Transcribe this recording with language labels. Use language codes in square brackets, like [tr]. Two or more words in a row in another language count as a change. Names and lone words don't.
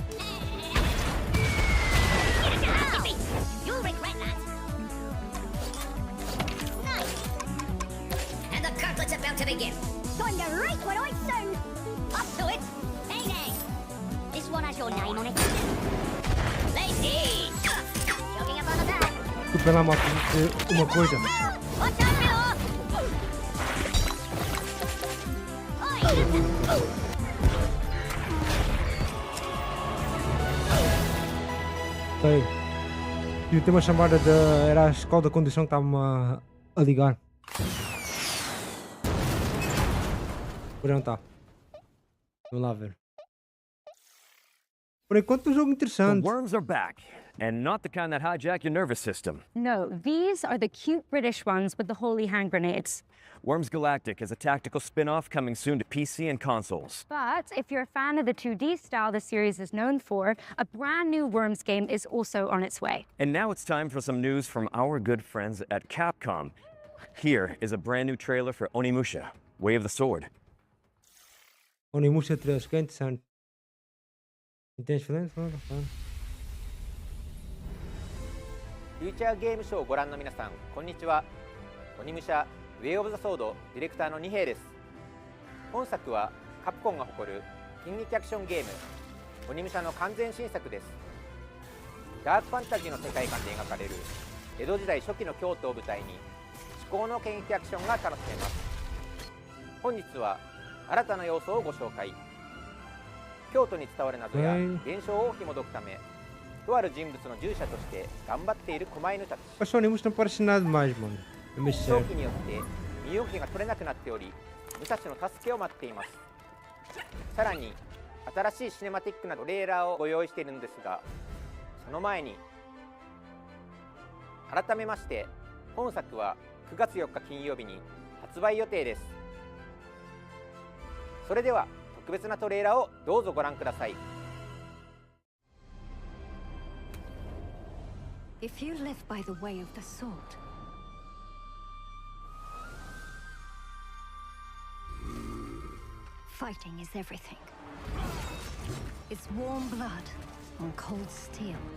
[en] You'll regret that. Nice. And the gauntlet's about to begin. Time to race when I sound. Up to it. Hey there. This one has your name on it. Lady! Jogging up on the back. [pt] Desculpa lá, malta, uma coisa. [en] Watch out, Milo! Ok. [pt] E tem uma chamada de. Era a escola da condução que estava-me a ligar. Por não está. Vamos lá ver. Por enquanto, um jogo [en] The [pt] interessante. [en] worms are back, and not the kind that hijack your nervous system. No, these are the cute British ones with the holy hand grenades. Worms Galactic is a tactical spin-off coming soon to PC and consoles. But if you're a fan of the 2D style the series is known for, a brand new Worms game is also on its way. And now it's time for some news from our good friends at Capcom. Here is a brand new trailer for Onimusha, Way of the Sword. Onimusha 3, [pt] que é interessante. Entende, Fernando? [ja] フューチャーゲームショーをご覧の皆さん、こんにちは。鬼武者ウェイオブザソードディレクターの二平です。本作はカプコンが誇る近劇アクションゲーム鬼武者の完全新作です。ダークファンタジーの世界観で描かれる江戸時代初期の京都を舞台に至高の剣撃アクションが楽しめます。本日は新たな要素をご紹介。京都に伝わる謎や現象を紐解くため、とある人物の従者として頑張っている狛犬たち。 [pt] Mas só Onimusha não parece nada demais, mano. É meio [ja] 長 [pt] sério. [ja] 期によって身動きが取れなくなっており、武蔵の助けを待っています。さらに新しいシネマティックなトレーラーをご用意しているのですが、その前に改めまして本作は9月4日金曜日に発売予定です。それでは特別なトレーラーをどうぞご覧ください。 [en] If you live by the way of the sword, fighting is everything. It's warm blood on cold steel.